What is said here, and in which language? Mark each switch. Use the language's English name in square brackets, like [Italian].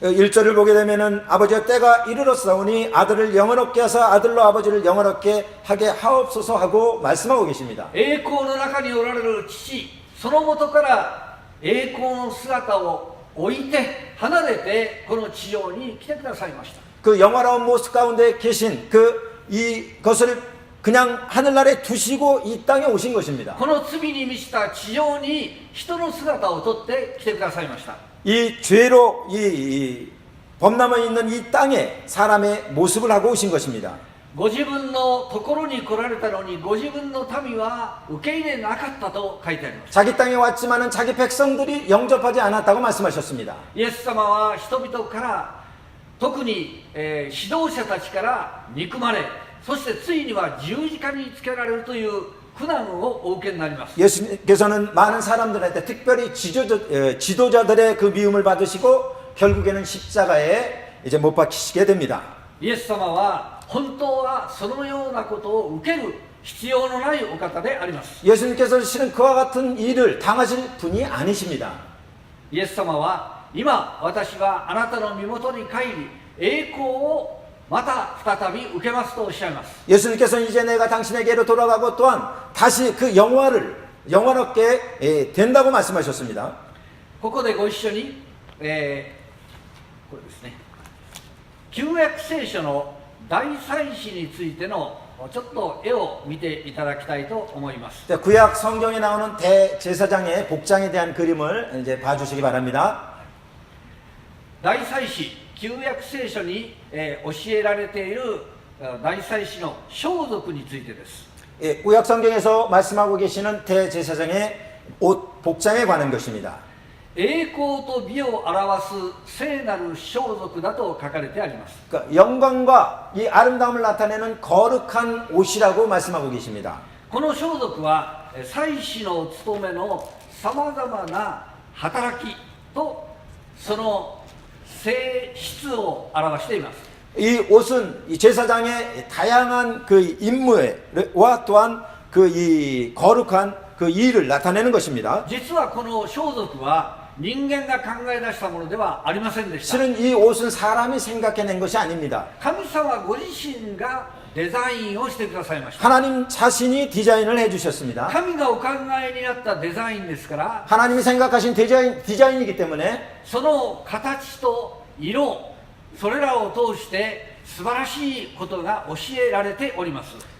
[Korean] 1절을 보게 되면은 아버지와 때가 이르렀사오니 아들을 영원롭게 하사 아들로 아버지를 영원롭게 하게 하옵소서 하고 말씀하고 계십니다. [Japanese] 栄光の中におられる父、そのもとから栄光の姿を置いて離れてこの地上に来てくださいました。 [Korean] 그 영화로운 모습 가운데 계신 이것을 그냥 하늘나라에 두시고 이 땅에 오신 것입니다. [Japanese] この罪に満ちた地上に人の姿をとって来てくださいました。 [Korean] 이 죄로 범람해 있는 이 땅에 사람의 모습을 하고 오신 것입니다. [Japanese] ご自分のところに来られたのにご自分の民は受け入れなかったと書いてあります。 [Korean] 자기 땅에 왔지만은 자기 백성들이 영접하지 않았다고 말씀하셨습니다. [Japanese] イエス様は人々から特に、指導者たちから憎まれ、そしてついには十字架につけられるという苦難をお受けになります。 [Korean] 예수님께서는 많은 사람들한테 특별히 지도자들의 그 미움을 받으시고 결국에는 십자가에 이제 못 박히시게 됩니다. [Japanese] イエス様は本当はそのようなことを受ける必要のないお方であります。 [Korean] 예수님께서 실은 그와 같은 일을 당하실 분이 아니십니다. [Japanese] イエス様は今私はあなたの身元に帰り栄光をまた再び受けますとおっしゃいます。 [Korean] 예수님께서는 이제 내가 당신에게로 돌아가고 또한 다시 그 영화롭게 된다고 말씀하셨습니다. [Japanese] ここでご一緒に、これですね、旧約聖書の大祭司についてのちょっと絵を見ていただきたいと思います。 [Korean] 구약 성경에 나오는 대제사장의 복장에 대한 그림을 이제 봐주시기 바랍니다. [Japanese] 大祭司、旧約聖書に、教えられている大祭司の装束についてです。 [Korean] 구약 성경에서 말씀하고 계시는 대제사장의 옷 복장에 관한 것입니다. [Japanese] 栄光と美を表す聖なる装束だと書かれてあります。 [Korean] 그러니까 영광과 이 아름다움을 나타내는 거룩한 옷이라고 말씀하고 계십니다. [Japanese] この装束は祭司の務めのさまざまな働きとその性質を表しています。 [Korean] 이 옷은 이 제사장의 다양한 그 임무와 또한 그 이 거룩한 그 일을 나타내는 것입니다. [Japanese] 実はこの装束は人間が考え出したものではありませんでした。 [Korean] 실은 이 옷은 사람이 생각해낸 것이 아닙니다. [Japanese] 神様ご自身がデザインをしてくださいました。 [Korean] 하나님 자신이 디자인을 해주셨습니다. [Japanese] 神がお考えになったデザインですから、 [Korean] 하나님이 생각하신 디자인이기 때문에 [Japanese] その形と色、それらを通して素晴らしいことが教えられております。